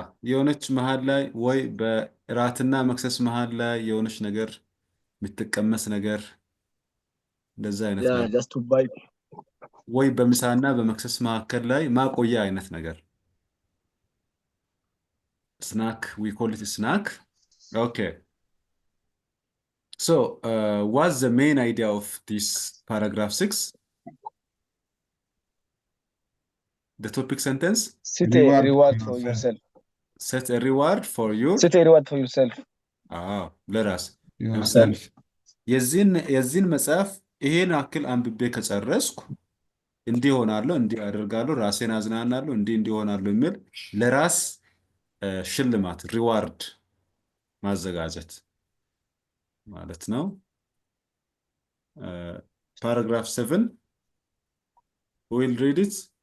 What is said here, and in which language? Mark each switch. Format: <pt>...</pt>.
<am>የሆነች መሀል ላይ ወይ በእራትና መክሰስ መሀል ላይ የሆነች ነገር የምትቀመስ ነገር እንደዛ አይነት</am> <en>Yeah,</en> <am>ነገር</am> <en>just to buy.</en> <am>ወይ በምሳና በመክሰስ መካከል ላይ ማቆያ አይነት ነገር</am> <en>snack, we call it snack.</en> <am>Okay.</am> <en>So, what's the main idea of this paragraph 6? The topic sentence? Set a reward for yourself. Set a reward for you. Set a reward for yourself.</en> <am>ለራስ</am> <en>yourself.</en> <am>የዚህን መጽሐፍ ይሄን አክል አንብቤ ከጨረስኩ እንዲህ ሆናለሁ፣ እንዲህ አደርጋለሁ፣ ራሴን አዝናናለሁ፣ እንዲህ ሆናለሁ የሚል ለራስ ሽልማት ሪዋርድ ማዘጋጀት ማለት ነው።</am> <en>paragraph 7, who will read it?</en>